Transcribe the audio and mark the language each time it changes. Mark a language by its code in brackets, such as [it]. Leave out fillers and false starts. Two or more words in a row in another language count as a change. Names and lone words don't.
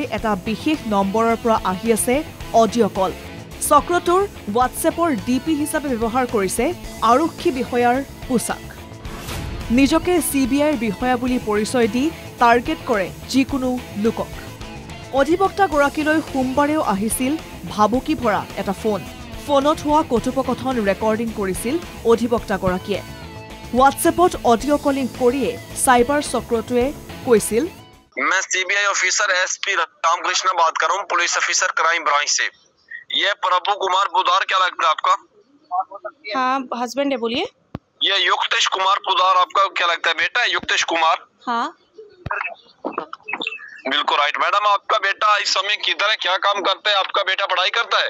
[as] এটা বিশেষ নম্বৰৰ পৰা আহি আছে [en] audio call [as] চক্ৰটোৰ WhatsAppৰ DP হিচাপে ব্যৱহাৰ কৰিছে আৰক্ষী বিষয়াৰ পোছাক নিজকে CBIৰ বিষয়া বুলি পৰিচয় দি টাৰ্গেট কৰে যিকোনো লোকক অধিবক্তা গৰাকীলৈ সোমবাৰেও আহিছিল ভাবুকি ভৰা এটা ফোনত হোৱা কথোপকথন ৰেকৰ্ডিং কৰিছিল অধিবক্তা গৰাকীয়ে WhatsAppত [en] audio calling [as] কৰিয়ে সাইবাৰ চক্ৰটোৱে কৈছিল [hi] मैं CBI ऑफिसर SP रामकृष्ण बात कर रहा हूँ [en] police officer crime branch [hi] से ये प्रभु कुमार पुदार क्या लगता है आपका हाँ हस्बैंड है बोलिए ये युक्तेश कुमार पुदार आपका क्या लगता है बेटा है युक्तेश कुमार हाँ बिल्कुल [en] right madam [hi] आपका बेटा इस समय किधर है क्या काम करता है आपका बेटा पढ़ाई करता है